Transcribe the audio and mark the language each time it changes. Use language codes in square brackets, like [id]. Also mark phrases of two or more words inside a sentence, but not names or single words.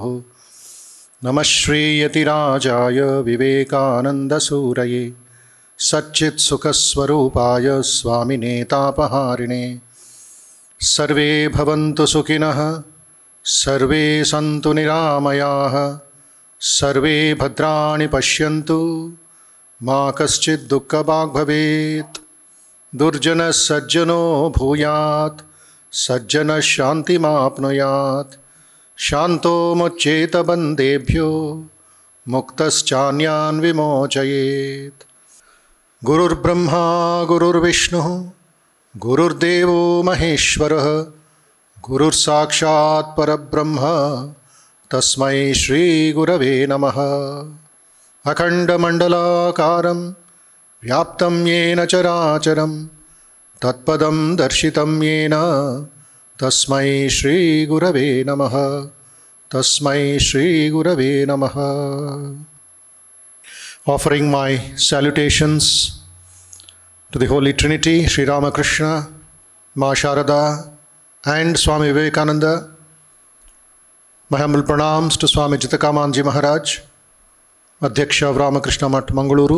[sa] ನಮಃ ಶ್ರೀಯತಿರಾಜಾಯ ವಿವೇಕಾನಂದಸೂರಯೇ ಸಚ್ಚಿತ್ಸುಖಸ್ವರೂಪಾಯ ಸ್ವಾಮಿನೇ ತಾಪಹಾರಿಣೇ. ಸರ್ವೇ ಭವಂತು ಸುಖಿನಃ ಸರ್ವೇ ಸಂತು ನಿರಾಮಯಾಃ ಸರ್ವೇ ಭದ್ರಾಣಿ ಪಶ್ಯಂತು ಮಾ ಕಶ್ಚಿತ್ ದುಃಖಭಾಗ್ ಭವೇತ್. ದುರ್ಜನಃ ಸಜ್ಜನೋ ಭೂಯಾತ್ ಸಜ್ಜನಃ ಶಾಂತಿಮಾಪ್ನುಯಾತ್. ಶಾಂತೋ ಮುಚ್ಯೇತ ಬಂದೇಭ್ಯೋ ಮುಕ್ತಶ್ಚಾನ್ಯಾನ್ ವಿಮೋಚಯೇತ್. ಗುರುರ್ಬ್ರಹ್ಮಾ ಗುರುರ್ವಿಷ್ಣುಃ ಗುರುರ್ದೇವೋ ಮಹೇಶ್ವರಃ ಗುರುರ್ಸಾಕ್ಷಾತ್ ಪರಬ್ರಹ್ಮ ತಸ್ಮೈ ಶ್ರೀ ಗುರವೇ ನಮಃ. ಅಖಂಡಮಂಡಲಾಕಾರಂ ವ್ಯಾಪ್ತಂ ಯೇನ ಚರಾಚರಂ ತತ್ಪದಂ ದರ್ಶಿತಂ ಯೇನ ತಸ್ಮೈ ಶ್ರೀ ಗುರವೇ ನಮಃ. ತಸ್ಮೈ ಶ್ರೀ ಗುರವೇ ನಮಃ. [en] Offering my salutations to the Holy Trinity, Sri Ramakrishna, Ma Sharada and Swami Vivekananda. My humble pranams to Swami Bodhamayanandaji Maharaj, Adhyaksha of Ramakrishna Math, Mangaluru.